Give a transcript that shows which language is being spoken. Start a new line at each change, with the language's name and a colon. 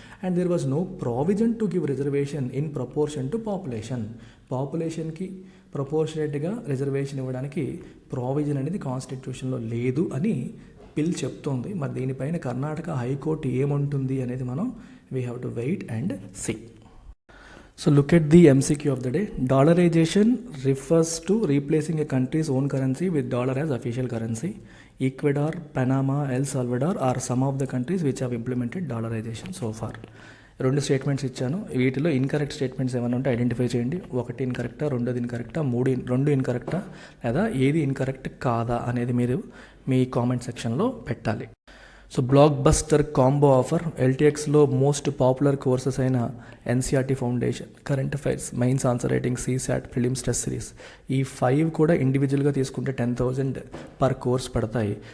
English: and there was no provision to give reservation in proportion to పాపులేషన్కి
Telugu: ప్రపోర్షనేట్గా reservation ఇవ్వడానికి provision అనేది కాన్స్టిట్యూషన్లో లేదు అని పిల్ చెప్తోంది. మరి దీనిపైన కర్ణాటక హైకోర్టు ఏముంటుంది అనేది మనం
English: We have to wait and see. So look at the MCQ of the day. Dollarization refers to replacing a country's own currency with dollar as official currency. Ecuador, Panama, El Salvador are some of the countries which have implemented dollarization so far.
Telugu: 2 statements ఇచ్చాను, వీటిలో incorrect statements ఏమైనా ఉంటే identify చేయండి. 1 ఇన్కరెక్టా, 2 ఇన్కరెక్టా, 2 ఇన్కరెక్టా, లేదా ఏది incorrect కాదా అనేది మీరు మీ కామెంట్ సెక్షన్లో పెట్టాలి. So block buster combo offer ఎల్టీఎక్స్లో most popular courses అయిన NCERT foundation, current affairs, mains answer writing, CSAT, prelims test series, ఈ 5 కూడా ఇండివిజువల్గా తీసుకుంటే 10,000 పర్ కోర్స్ పడతాయి.